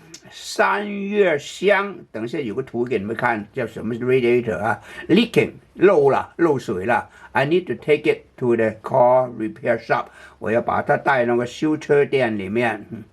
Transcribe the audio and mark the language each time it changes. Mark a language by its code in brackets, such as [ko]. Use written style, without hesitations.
[zh] 散热箱，等一下有个图给你们看，叫什么是 radiator 啊 ？leaking 漏水了。 [en] I need to take it to the car repair shop。 [zh] 我要把它带那个修车店里面。